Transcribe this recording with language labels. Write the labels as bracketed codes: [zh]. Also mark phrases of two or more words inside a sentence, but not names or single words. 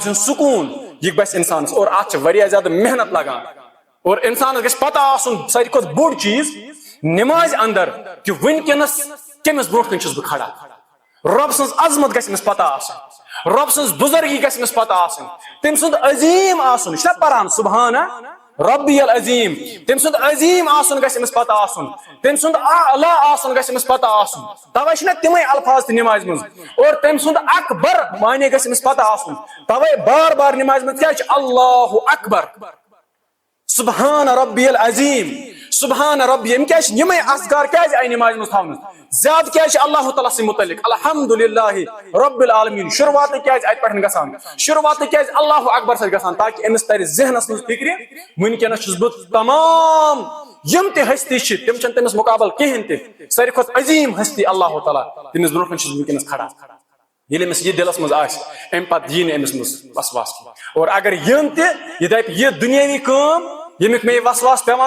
[ks] ہند سکون یہ گژھِ انسانس اور ات واریاہ زیادہ محنت لگان اور انسانس گژھِ پتہ آسن ساروی کھۄتہٕ بوٚڑ چیز نماز اندر کہ ونکس کمس برونٛٹھ کن چھس بہ کھڑا رب سٕنٛز عظمت گژھِ أمِس پتہ آسن رب سٕنٛز بزرگی گژھِ أمِس پتہ آسن تٔمۍ سُنٛد عظیم آسن یہ چھا پران [ar] سبحانہ ربی العظیم [ks] تٔمۍ سُنٛد عظیم آسن گژھِ أمِس پتہ آسن تٔمۍ سُنٛد اعلیٰ آسن گژھِ أمِس پتہ آسن توے چھِنہ تِمے الفاظ تہِ نماز منٛز اور تٔمۍ سُنٛد اکبر معنی گژھِ أمِس پتہ آسن توے بار بار نماز منٛز کیٛاہ چھُ اللہ اکبر [ar] سبحان ربی العظیم سبحان ربی [ks] ام کیا یمے اذکار کیا آئی نماز مز تھاؤن زیادہ کیا [ur] اللہ تعالیٰ سے متعلق [ar] الحمدللہ رب العالمین [ks] شروعات کیا ات پہ گژھان شروعات کیا اللہ اکبر سے گژھان تاکہ امس تر ذہنس مز فکر ونکس چھس بہ تمام یم تہ ہستی تم چھ تمس مقابل کہین تہ ساروی کھۄتہٕ عظیم ہستی اللہ تعالیٰ تمس برونٛہہ کن چھس ونکس کھڑا ییٚلہِ أمِس یہ دلس مز آسہِ امہِ پتہٕ یی نہٕ أمِس منٛز وسواس اور اگر یم تہ یہ دپہِ یہ دنیاوی کٲم ییٚمیُک مےٚ وسواس پیوان